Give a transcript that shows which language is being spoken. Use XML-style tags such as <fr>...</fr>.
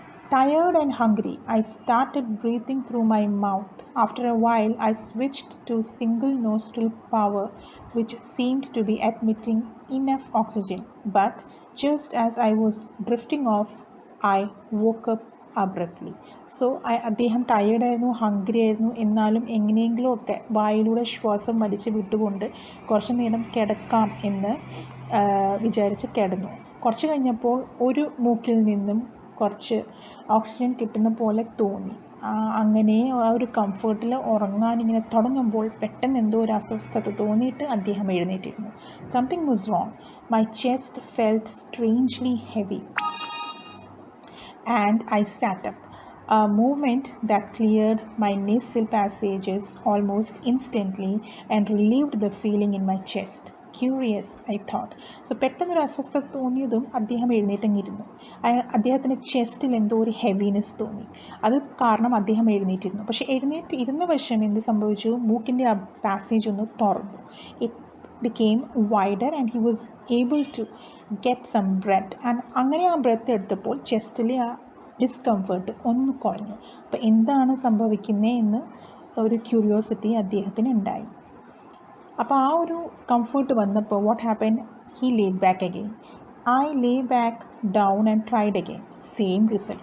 <en>Tired and hungry, I started breathing through my mouth. After a while, I switched to single nostril power, which seemed to be admitting enough oxygen. But just as I was drifting off, I woke up abruptly.</en> <ml>So അദ്ദേഹം ടയേർഡായിരുന്നു, hungry ആയിരുന്നു, എന്നാലും എങ്ങനെയെങ്കിലുമൊക്കെ വായിലൂടെ ശ്വാസം വലിച്ച് വിട്ടുകൊണ്ട് കുറച്ച് നേരം കിടക്കാം എന്ന് വിചാരിച്ച് കിടന്നു. കുറച്ച് കഴിഞ്ഞപ്പോൾ ഒരു മൂക്കിൽ നിന്നും കുറച്ച് ഓക്സിജൻ കിട്ടുന്ന പോലെ തോന്നി. അങ്ങനെ ആ ഒരു കംഫർട്ടിൽ ഉറങ്ങാനിങ്ങനെ തുടങ്ങുമ്പോൾ പെട്ടെന്ന് എന്തോ ഒരു അസ്വസ്ഥത തോന്നിയിട്ട് അദ്ദേഹം എഴുന്നേറ്റിരുന്നു.</ml> <en>Something was wrong. My chest felt strangely heavy and I sat up, a movement that cleared my nasal passages almost instantly and relieved the feeling in my chest. Curious, I thought.</en> <ml>So പെട്ടെന്നൊരു അസ്വസ്ഥത തോന്നിയതും അദ്ദേഹം എഴുന്നേറ്റങ്ങിരുന്നു. അദ്ദേഹത്തിൻ്റെ ചെസ്റ്റിൽ എന്തോ ഒരു heaviness തോന്നി. അത് കാരണം അദ്ദേഹം എഴുന്നേറ്റിരുന്നു. പക്ഷേ എഴുന്നേറ്റ് ഇരുന്ന വശം എന്ത് സംഭവിച്ചു, മൂക്കിൻ്റെ ആ പാസേജ് ഒന്ന് തുറന്നു.</ml> <en>It became wider and he was able to get some breath.</en> <ml>and അങ്ങനെ ആ ബ്രെത്ത് എടുത്തപ്പോൾ ചെസ്റ്റിലെ ആ ഡിസ്കംഫർട്ട് ഒന്ന് കുറഞ്ഞു. അപ്പോൾ എന്താണ് സംഭവിക്കുന്നത് എന്ന് ഒരു ക്യൂരിയോസിറ്റി അദ്ദേഹത്തിന് ഉണ്ടായി. അപ്പോൾ ആ ഒരു കംഫർട്ട് വന്നപ്പോൾ</ml> <en>What happen, he laid back again. I lay back down and tried again, same result.</en>